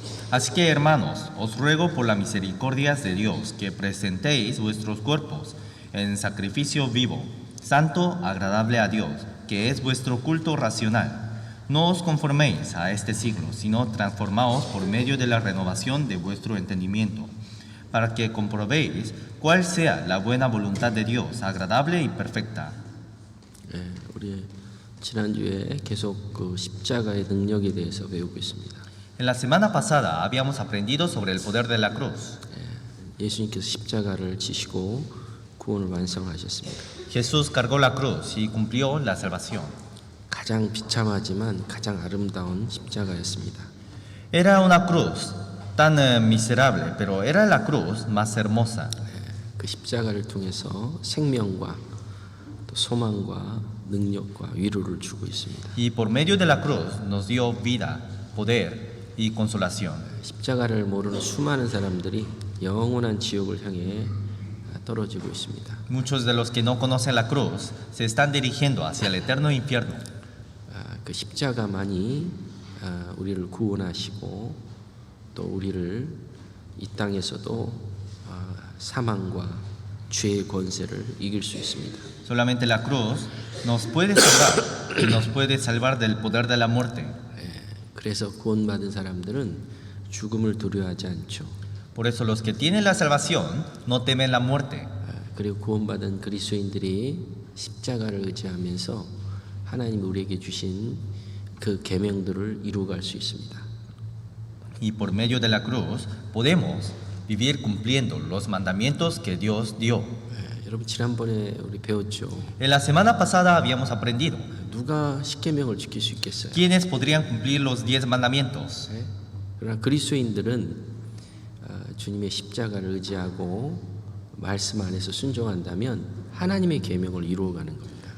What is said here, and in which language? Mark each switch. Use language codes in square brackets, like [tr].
[es] Así que, hermanos, os ruego por las misericordias de Dios que presentéis vuestros cuerpos en sacrificio vivo, santo, agradable a Dios, que es vuestro culto racional. No os conforméis a este siglo, sino transformaos por medio de la renovación de vuestro entendimiento, para que comprobéis cuál sea la buena voluntad de Dios, agradable y perfecta. [ko] 우리 지난주에 계속 그 십자가의 능력에 대해서 배우고 있습니다. [es] En la semana pasada habíamos aprendido sobre el poder de la cruz. [ko] 예수님께서 십자가를 지시고 구원을 완성하셨습니다. [es] Jesús cargó la cruz y cumplió la salvación. [ko] 가장 비참하지만 가장 아름다운 십자가였습니다. [es] Era una cruz tan miserable, pero era la cruz más hermosa. [ko] 그 십자가를 통해서 생명과 또 소망과 능력과 위로를 주고 있습니다. [es] Y por medio de la cruz nos dio vida, poder y consolación. [ko] 십자가를 모르는 수많은 사람들이 영원한 지옥을 향해 떨어지고 있습니다. [es] Muchos de los que no conocen la cruz se están dirigiendo hacia el eterno infierno. [ko] 그 십자가만이 우리를 구원하시고 또 우리를 이 땅에서도 사망과 죄의 권세를 이길 수 있습니다. [es] Solamente la cruz nos puede salvar y nos puede salvar del poder de la muerte. [ko] 그래서 구원받은 사람들은 죽음을 두려워하지 않죠. [es] Por eso los que tienen la salvación no temen la muerte. [ko] 그리고 구원받은 그리스도인들이 십자가를 의지하면서 하나님 우리에게 주신 그 계명들을 이루어갈 수 있습니다. [es] Y por medio de la cruz podemos vivir cumpliendo los mandamientos que Dios dio. [ko] 여러분 지난번에 우리 배웠죠. [es] En la semana pasada habíamos aprendido. [ko] 누가 십계명을 지킬 수 있겠어요? [es] ¿Quiénes podrían cumplir los 10 mandamientos? [ko] 그러나 그리스도인들은 주님의 십자가를 의지하고 말씀 안에서 순종한다면 하나님의 계명을 이루어가는 겁니다.